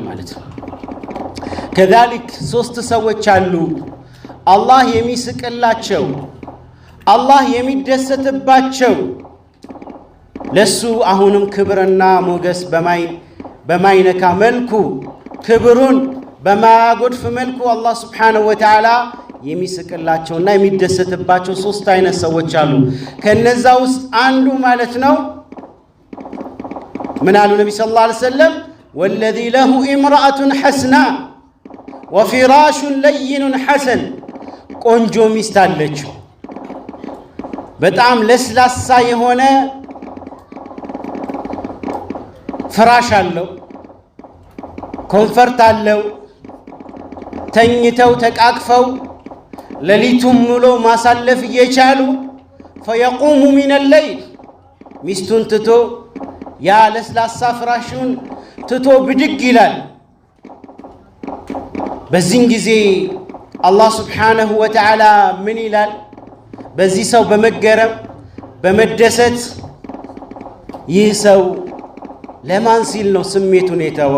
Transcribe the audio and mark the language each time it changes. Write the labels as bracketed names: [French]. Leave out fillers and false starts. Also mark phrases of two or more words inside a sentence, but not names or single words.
[Amharic] ማለት ነው። كذلك ሶስት ሰዎች አሉ አላህ የሚስቅላቸው፣ አላህ የሚደሰትባቸው፣ ለሱ አሁንም ክብርና ሞገስ በማይነካ መልኩ ክብሩን በማያጎድፍ መልኩ አላህ [Arabic] سبحانه وتعالى [Amharic] የሚስቅላቸውና የሚደሰትባቸው ሶስት አይነት ሰዎች አሉ። ከነዛ ውስጥ አንዱ ማለት ነው ምን አሉ ነብዩ [Arabic] صلى الله عليه وسلم والذي له امرأة حسناء وفراش لين حسن [Amharic] ቆንጆ ሚስት አለችው፣ በጣም ለስላሳ የሆነ ፍራሽ አለው፣ ኮንፈርት አለው፣ ተኝተው ተቃቅፈው ሌሊቱን ሙሉ ማሳለፍ እየቻሉ [Arabic] فيقوم من الليل [Amharic] ሚስቱን ትቶ ያ ለስላሳ ፍራሹን ትቶ ብድግ ይላል። በዚህ ጊዜ አላህ [Arabic] سبحانه وتعالى [Amharic] ምን ይላል? በዚህ ሰው በመገረም በመደሰት ይህ ሰው ለማን ሲል ነው ስሜቱን የተወው?